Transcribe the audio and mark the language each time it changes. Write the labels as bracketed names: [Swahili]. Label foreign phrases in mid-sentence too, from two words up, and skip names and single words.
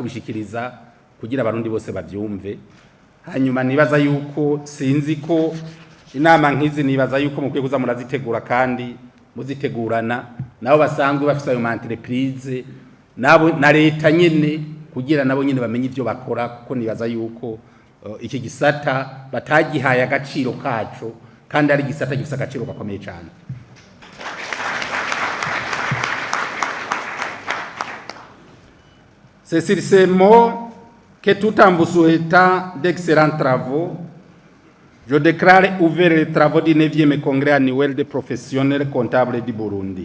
[Rundi] kubishikiriza kugira abarundi bose bavyumve hanyuma nibaza yuko sinzi ko inama nkizi nibaza yuko mukwiye kuza murazitegura kandi muzitegurana nabo basanzwe bafise ayo entreprise nabo na leta nyene kugira nabo nyene bamenye ivyo bakora kuko nibaza yuko iki gisata batagihaye agaciro kaco kandi ari gisata gifise agaciro gakomeye cyane [French] c'est sur ces mots que tout en vous souhaitant d'excellents travaux je déclare ouvert les travaux du 9e congrès annuel des professionnels comptables du Burundi.